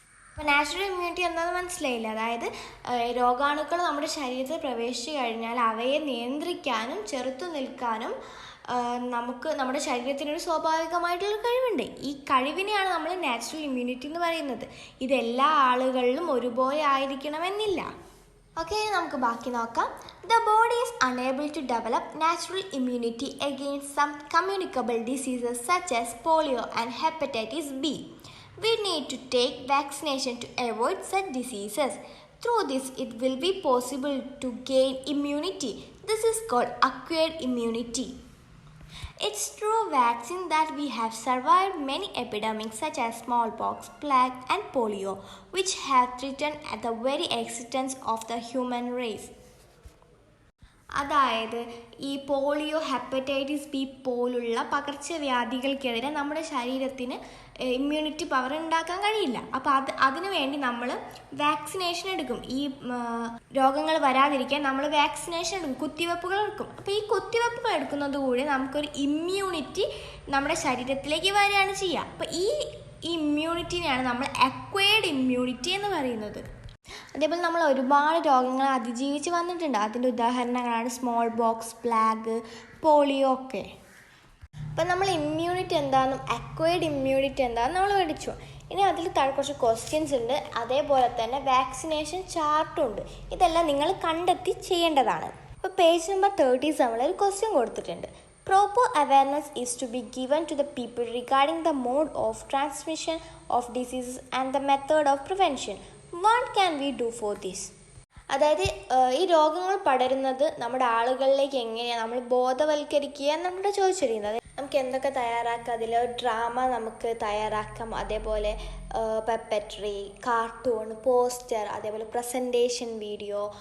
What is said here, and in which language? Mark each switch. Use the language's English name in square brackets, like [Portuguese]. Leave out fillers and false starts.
[Malayalam] അപ്പോൾ natural immunity എന്താണെന്ന് മനസ്സിലായില്ല. അതായത് രോഗാണുക്കൾ നമ്മുടെ ശരീരത്തിൽ പ്രവേശിച്ചു കഴിഞ്ഞാൽ അവയെ നിയന്ത്രിക്കാനും ചെറുത്തു നിൽക്കാനും നമ്മുടെ ശരീരത്തിനൊരു സ്വാഭാവികമായിട്ടുള്ള കഴിവുണ്ട്. ഈ കഴിവിനെയാണ് നമ്മൾ നാച്ചുറൽ ഇമ്മ്യൂണിറ്റി എന്ന് പറയുന്നത്. ഇതെല്ലാ ആളുകളിലും ഒരുപോലെ ആയിരിക്കണമെന്നില്ല. ഓക്കെ, നമുക്ക് ബാക്കി നോക്കാം. [English] The body is unable to develop natural immunity against some communicable diseases such as polio and hepatitis B. We need to take vaccination to avoid such diseases. Through this, it will be possible to gain immunity. This is called acquired immunity. It's through vaccine that we have survived many epidemics such as smallpox, plague and polio, which have threatened at the very existence of the human race. [Malayalam] അതായത് ഈ polio, hepatitis B പോലുള്ള പകർച്ചവ്യാധികൾക്കെതിരെ നമ്മുടെ ശരീരത്തിന് immunity power ഉണ്ടാക്കാൻ കഴിയില്ല. അപ്പോൾ അതിനു വേണ്ടി നമ്മൾ വാക്സിനേഷൻ എടുക്കും. ഈ രോഗങ്ങൾ വരാതിരിക്കാൻ നമ്മൾ വാക്സിനേഷൻ എടുക്കും, കുത്തിവെപ്പുകൾ എടുക്കും. അപ്പോൾ ഈ കുത്തിവെപ്പുകൾ എടുക്കുന്നത് കൂടി നമുക്കൊരു ഇമ്മ്യൂണിറ്റി നമ്മുടെ ശരീരത്തിലേക്ക് വരികയാണ് ചെയ്യുക. അപ്പോൾ ഈ ഇമ്മ്യൂണിറ്റിനെയാണ് നമ്മൾ അക്വയർഡ് ഇമ്മ്യൂണിറ്റി എന്ന് പറയുന്നത്. അതേപോലെ നമ്മൾ ഒരുപാട് രോഗങ്ങൾ അതിജീവിച്ച് വന്നിട്ടുണ്ട്. അതിൻ്റെ ഉദാഹരണങ്ങളാണ് സ്മോൾ ബോക്സ്, പ്ലാഗ്, പോളിയോ ഒക്കെ. അപ്പം നമ്മൾ ഇമ്മ്യൂണിറ്റി എന്താണെന്നും അക്വയർഡ് ഇമ്മ്യൂണിറ്റി എന്താണെന്ന് നമ്മൾ പഠിച്ചു. ഇനി അതിൽ താഴെ കുറച്ച് ക്വസ്റ്റ്യൻസ് ഉണ്ട്. അതേപോലെ തന്നെ വാക്സിനേഷൻ ചാർട്ടും ഉണ്ട്. ഇതെല്ലാം നിങ്ങൾ കണ്ടെത്തി ചെയ്യേണ്ടതാണ്. ഇപ്പോൾ പേജ് നമ്പർ 37 ഒരു ക്വസ്റ്റ്യൻ കൊടുത്തിട്ടുണ്ട്. [English] Proper awareness is to be given to the people regarding the mode of transmission of diseases and the method of prevention. What can we do for this? [Malayalam] അതായത് ഈ രോഗങ്ങൾ പടരുന്നത് നമ്മുടെ ആളുകളിലേക്ക് എങ്ങനെയാണ് നമ്മൾ ബോധവൽക്കരിക്കുക നമ്മുടെ ചോദിച്ചിരിക്കുന്നത്. നമുക്ക് എന്തൊക്കെ തയ്യാറാക്കാം? അതിൽ ഡ്രാമ നമുക്ക് തയ്യാറാക്കാം. അതേപോലെ പെപ്പറ്റ്റി, കാർട്ടൂൺ, പോസ്റ്റർ, അതേപോലെ പ്രസൻറ്റേഷൻ വീഡിയോ.